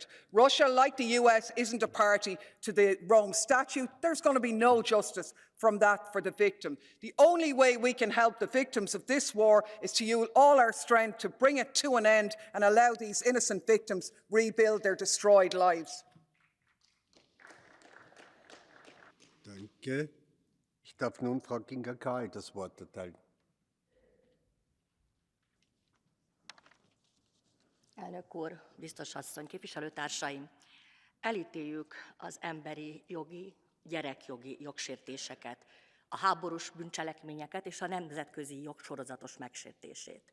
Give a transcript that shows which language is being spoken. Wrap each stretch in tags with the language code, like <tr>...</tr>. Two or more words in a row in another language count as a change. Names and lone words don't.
<en>Russia, like the US, isn't a party to the Rome Statute. There's going to be no justice from that for the victim. The only way we can help the victims of this war is to use all our strength to bring it to an end and allow these innocent victims rebuild their destroyed lives.</en> <de>Danke. Ich darf nun Frau Kinga-Gál das Wort erteilen.</de> <hu>Elnök úr, biztos asszony, képviselőtársaim! Elítéljük az emberi jogi, gyerekjogi jogsértéseket, a háborús bűncselekményeket és a nemzetközi jog sorozatos megsértését.</hu>